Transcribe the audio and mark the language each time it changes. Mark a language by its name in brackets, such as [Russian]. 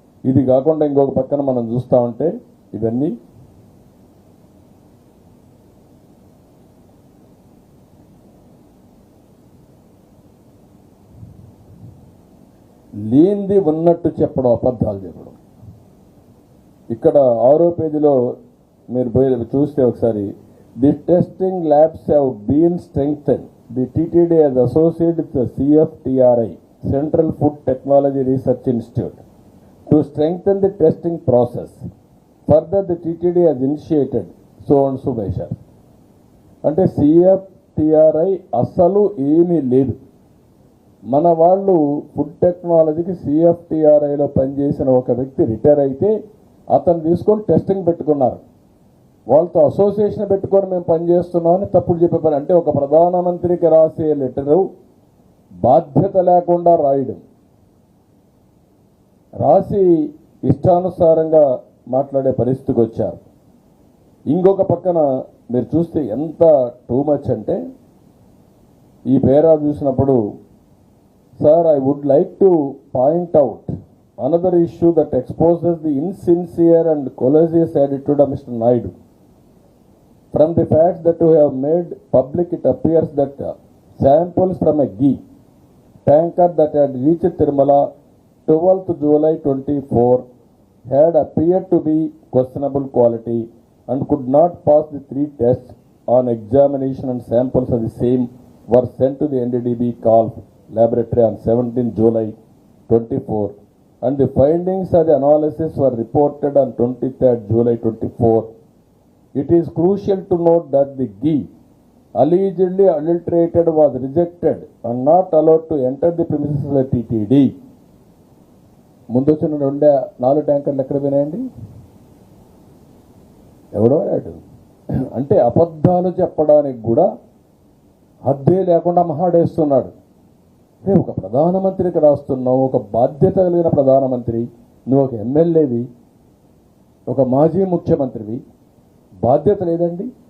[Telugu] ఇది కాకుండా ఇంకొక పక్కన మనం చూస్తూ ఉంటే ఇవన్నీ లేనిది ఉన్నట్టు చెప్పడం, అబద్ధాలు చెప్పడం. ఇక్కడ 6వ పేజీలో మీరు చూస్తే ఒకసారి, [English] The testing labs have been strengthen. The TTD has associated with the CFTRI, Central Food Technology Research Institute, to strengthen the testing process. Further, the TTD has initiated so and so measure. [Telugu] అంటే CFTRI అసలు ఏమీ లేదు. మన వాళ్ళు food టెక్నాలజీకి CFTRIలో పనిచేసిన ఒక వ్యక్తి రిటైర్ అయితే అతను తీసుకొని టెస్టింగ్ పెట్టుకున్నారు. వాళ్ళతో అసోసియేషన్ పెట్టుకొని మేము పనిచేస్తున్నామని తప్పుడు చెప్పే పని. అంటే ఒక ప్రధానమంత్రికి రాసే లెటరు బాధ్యత లేకుండా రాయడం, రాసి ఇష్టానుసారంగా మాట్లాడే పరిస్థితికి వచ్చారు. ఇంకొక పక్కన మీరు చూస్తే ఎంత టూ మచ్ అంటే, ఈ పేరా చూసినప్పుడు, [English] Sir I would like to point out another issue that exposes the insincere and collusive attitude of mister Naidu. From the facts that we have made public, it appears that samples from a ghee tanker that had reached Tirumala 12th July 24 had appeared to be questionable quality and could not pass the 3 tests. On examination, and samples of the same were sent to the NDDB Calf laboratory on 17th July 24, and the findings of the analysis were reported on 23rd July 24. It is crucial to note that the ghee allegedly adulterated was rejected and not allowed to enter the premises of the TTD. [Telugu] ముందు వచ్చిన 4 ట్యాంకర్లు ఎక్కడ పోయినాయండి? ఎవడో వాడు. అంటే అబద్ధాలు చెప్పడానికి కూడా హద్దే లేకుండా మహాడేస్తున్నాడు. ఒక ప్రధానమంత్రికి రాస్తున్నావు, ఒక బాధ్యత కలిగిన ప్రధానమంత్రి, నువ్వు ఒక ఎమ్మెల్యేవి, ఒక మాజీ ముఖ్యమంత్రివి, బాధ్యత లేదండి.